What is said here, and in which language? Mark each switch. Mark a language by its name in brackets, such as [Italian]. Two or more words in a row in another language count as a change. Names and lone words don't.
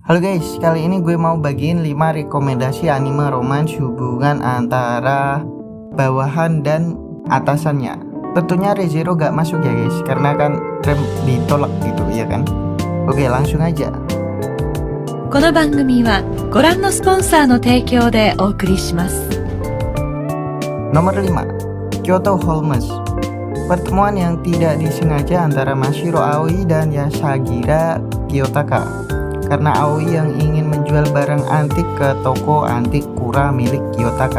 [Indonesian] Halo guys, kali ini gue mau bagiin 5 rekomendasi anime romance hubungan antara bawahan dan atasannya. Tentunya Re:Zero gak masuk ya guys, karena kan Trem ditolak gitu ya kan. Oke, langsung aja. [Japanese] この番組はご覧のスポンサーの提供でお送りします。 [Indonesian] Nomor 5, Kyoto Holmes. Pertemuan yang tidak disengaja antara Mashiro Aoi dan Yashagira Kiyotaka. Karena Aoi yang ingin menjual barang antik ke toko antik Kura milik Kiyotaka.